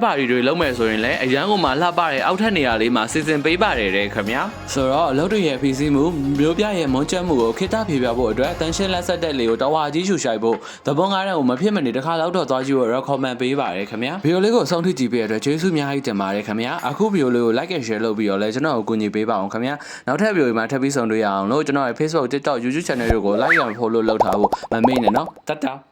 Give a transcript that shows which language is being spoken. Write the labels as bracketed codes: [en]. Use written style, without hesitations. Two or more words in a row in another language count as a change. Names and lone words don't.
[my] Party တွေလုပ်မယ်ဆိုရင်လည်းအရန်ကိုမှလှပတဲ့အောက်ထပ်နေရာလေးမှာစီစဉ်ပေးပါတယ်တဲ့ခင်ဗျာဆိုတော့အလုပ်တွေရဲ့ဖီစီမှုမျိုးပြရဲ့မွန်းကျက်မှုကိုခေတ္တဖြေပြဖို့အတွက်တန်ရှင်းလက်ဆက်တဲ့လေးကိုတဝါကြီးရှူရှိုက်ဖို့ The Moon Garden ကိုမဖြစ်မနေတစ်ခါလောက်တော့သွားကြည့်ဖို့ recommend ပေးပါတယ်ခင်ဗျာဗီဒီယိုလေးကိုအဆုံးထိကြည့်ပေးတဲ့အတွက်ကျေးဇူးအများကြီးတင်ပါတယ်ခင်ဗျာအခုဗီဒီယိုလေးကို [en] like and share [my] လုပ်ပြီးတော့လည်းကျွန်တော်ကိုကူညီပေးပါအောင်ခင်ဗျာနောက်ထပ်ဗီဒီယိုမှာထပ်ပြီးဆုံတွေ့ရအောင်လို့ကျွန်တော်ရဲ့ Facebook TikTok YouTube channel တွေကို [en] like and follow [my] လုပ်ထားဖို့မမေ့နဲ့နော်တတ်တာ